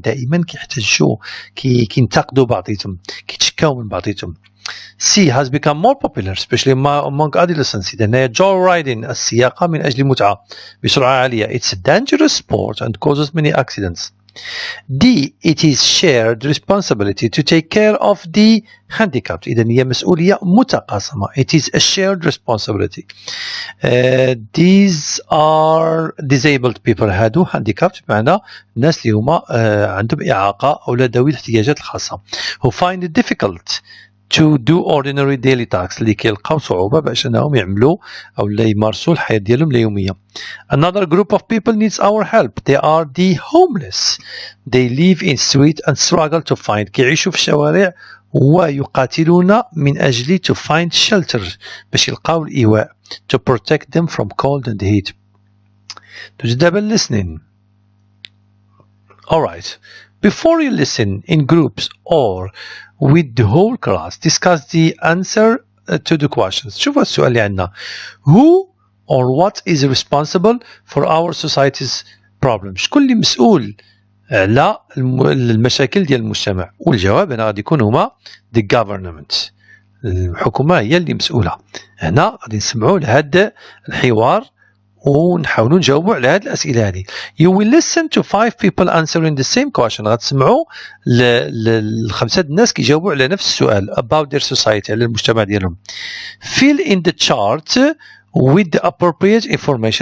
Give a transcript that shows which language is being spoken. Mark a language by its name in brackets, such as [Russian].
[Arabic] دائما كيحتجوا، كينتقدوا بعضيتهم، كيتشكاو من بعضيتهم. [English] C has become more popular especially among adolescents. [Arabic] إذا joyriding، السياقة من أجل المتعة بسرعة عالية. [English] It's a dangerous sport and causes many accidents. D, it is shared responsibility to take care of the handicapped. [Arabic] إذن هي مسؤولية متقاسمة. [English] It is a shared responsibility. These are disabled people. [Arabic] هادو handicapped بمعنى الناس اللي هما عندهم إعاقة أو ذوي الاحتياجات الخاصة. [English] Who find it difficult to do ordinary daily tasks، [Arabic] اللي كيلقاو صعوبة باش أنهم يعملوا أو لا يمارسوا الحياة ديالهم اليومية. [English] Another group of people needs our help. They are the homeless. They live in street and struggle to find. [Arabic] كيعيشوا في الشوارع ويقاتلون من أجل [English] to find shelter، [Arabic] باش يلقاو الإيواء. [English] To protect them from cold and heat. دابا listening. Alright. Before you listen in groups or with the whole class, discuss the answer to the questions. [Arabic] شوفوا السؤال اللي عندنا. [English] Who or what is responsible for our society's problems؟ [Arabic] شكون اللي مسؤول على المشاكل ديال المجتمع؟ والجواب هنا غادي يكون هما [English] the government. [Arabic] الحكومة هي اللي مسؤولة. هنا غادي نسمعوا لهذا الحوار ونحاولوا نجاوبوا على هذه الأسئلة هذه. [English] You will listen to 5 people answering the same question. [Arabic] غتسمعوا لخمسة الناس كيجاوبوا على نفس السؤال [English] about their society، [Arabic] على المجتمع ديالهم. [English] Fill in the chart with the appropriate information.